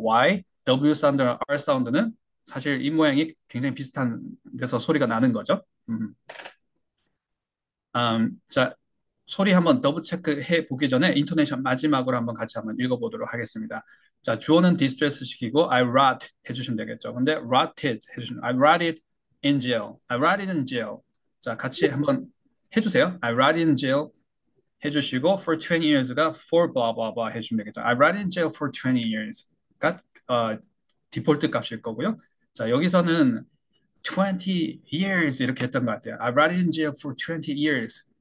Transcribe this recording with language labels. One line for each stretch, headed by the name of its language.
Korean: Y, W 사운드랑 R 사운드는 사실 입 모양이 굉장히 비슷한 데서 소리가 나는 거죠. 자, 소리 한번 더블 체크해 보기 전에 인토네이션 마지막으로 한번 같이 한번 읽어보도록 하겠습니다. 자, 주어는 디스트레스 시키고
English: I rot
Korean: 해주시면 되겠죠. 근데
English: rotted
Korean: 해주시면
English: I rotted in jail. I rotted in jail.
Korean: 자, 같이 한번 해주세요.
English: I rotted in jail
Korean: 해주시고
English: for 20 years가 for blah blah blah
Korean: 해주시면 되겠죠.
English: I rotted in jail for 20 years가
Korean: 디폴트 값일 거고요. 자, 여기서는 20 years 이렇게 했던 것 같아요.
English: I rotted in jail for 20 years.